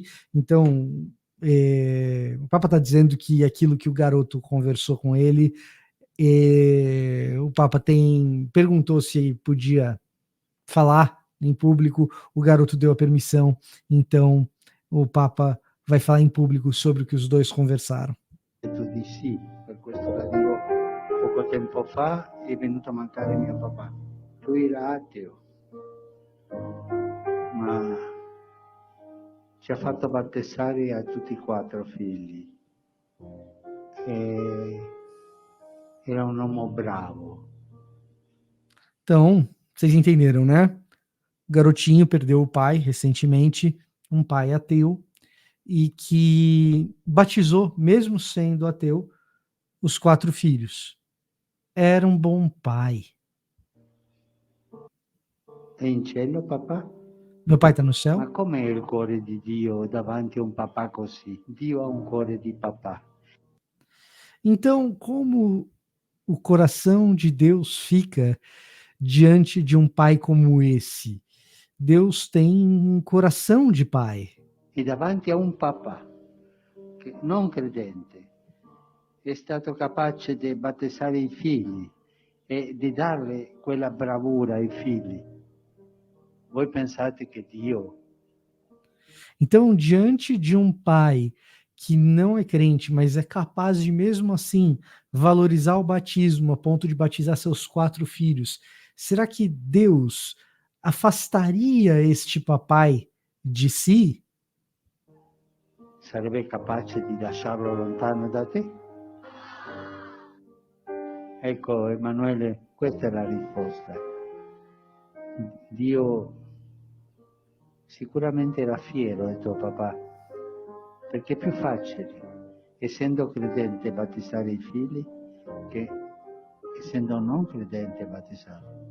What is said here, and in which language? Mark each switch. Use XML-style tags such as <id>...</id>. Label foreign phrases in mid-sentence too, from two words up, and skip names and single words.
<pt>Então, o Papa está dizendo que aquilo que o garoto conversou com ele, o Papa perguntou se podia falar em público, o garoto deu a permissão, então o Papa vai falar em público sobre o que os dois conversaram.</pt> <it>Di sì, per questo la dico poco tempo fa è venuto a mancare mio papà. Lui era ateo, ma ci ha fatto battezzare a tutti e 4 figli. Era um uomo bravo.</it> <pt>Então, vocês entenderam, né? O garotinho perdeu o pai recentemente, um pai ateu, e que batizou, mesmo sendo ateu, os 4 filhos. Era um bom pai.</pt> <it>È in cielo papà?</it> <pt>Meu pai está no</pt> <it>Ma</it> <pt>céu?</pt> <it>com'è il cuore di Dio davanti a un papà così? Dio ha un cuore di papà.</it> <pt>Então, como o coração de Deus fica diante de um pai como esse? Deus tem um coração de pai.</pt> <it>E davanti a un papà che, non credente, è stato capace di battezzare i figli e di darle quella bravura ai figli. Voi pensate che Dio</it> <pt>Então, diante de um pai que não é crente, mas é capaz de, mesmo assim, valorizar o batismo a ponto de batizar seus 4 filhos, será que Deus afastaria este papai de si?</pt> <it>sarebbe capace di lasciarlo lontano da te? Ecco, Emanuele, questa è la risposta. Dio sicuramente era fiero del tuo papà, perché è più facile, essendo credente, battezzare i figli che essendo non credente battezzarli.</it>